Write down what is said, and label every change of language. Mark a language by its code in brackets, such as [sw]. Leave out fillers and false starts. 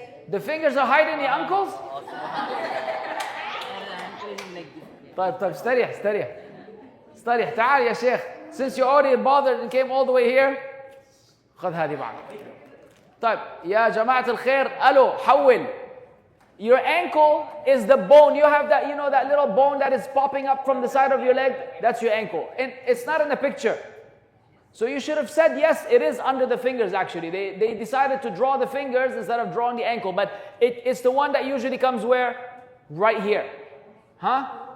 [en] The fingers are hiding the ankles? [ar] طيب استريح تعال يا شيخ. [en] Since you already bothered and came all the way here, [ar] خذ هذه بعد. طيب يا جماعة الخير, ألو حول. [en] Your ankle is the bone. You have that, that little bone that is popping up from the side of your leg. That's your ankle. And it's not in the picture. So you should have said, yes, it is under the fingers actually. They decided to draw the fingers instead of drawing the ankle. But it's the one that usually comes where? Right here. Huh?